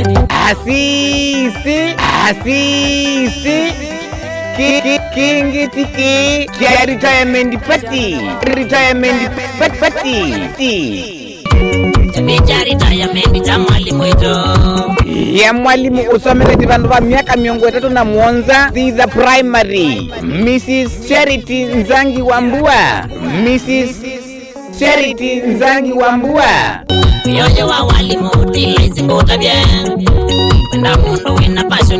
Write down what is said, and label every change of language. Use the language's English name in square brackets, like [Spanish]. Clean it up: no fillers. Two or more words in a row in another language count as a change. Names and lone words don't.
[Kamba] asisi kingi tiki kia [English] retirement party [Swahili] Cha retirement cha mwalimu wetu [Kamba] ya mwalimu usomeleti vandu va miaka 37 thitha primary Mrs. Charity Nzangi Wambua yoyo wa walimu tilaisinguta bie wenda mundu wina passion